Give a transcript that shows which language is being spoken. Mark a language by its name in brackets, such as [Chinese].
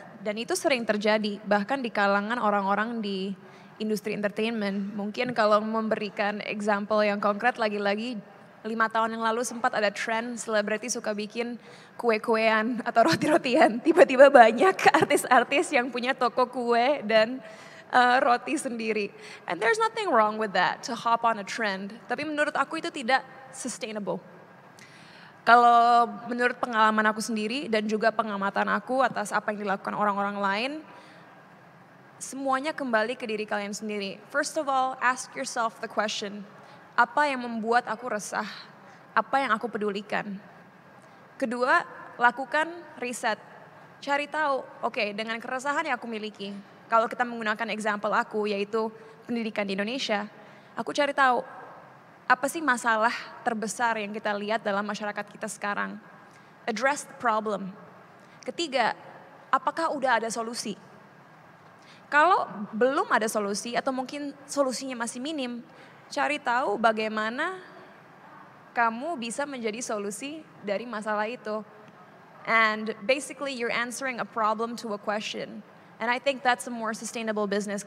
[Indonesian] Dan itu sering terjadi bahkan di kalangan orang-orang di industri entertainment. Mungkin kalau memberikan example yang konkret lagi-lagi 5 tahun yang lalu sempat ada tren selebriti suka bikin kue-kuean atau roti-rotian. Tiba-tiba banyak artis-artis yang punya toko kue dan roti sendiri. [English] And there's nothing wrong with that, to hop on a trend. [Indonesian] Tapi menurut aku itu tidak sustainable. Kalau menurut pengalaman aku sendiri dan juga pengamatan aku atas apa yang dilakukan orang-orang lain, semuanya kembali ke diri kalian sendiri. [English] First of all, ask yourself the question, [Indonesian] apa yang membuat aku resah? Apa yang aku pedulikan? Kedua, lakukan riset. Cari tahu, oke, dengan keresahan yang aku miliki, kalau kita menggunakan example aku yaitu pendidikan di Indonesia, aku cari tahu apa sih masalah terbesar yang kita lihat dalam masyarakat kita sekarang. [English] Address the problem. [Indonesian] Ketiga, apakah udah ada solusi? Kalau belum ada solusi atau mungkin solusinya masih minim, cari tahu bagaimana kamu bisa menjadi solusi dari masalah itu. [English] And basically you're answering a problem to a question. And I think that's a more sustainable business.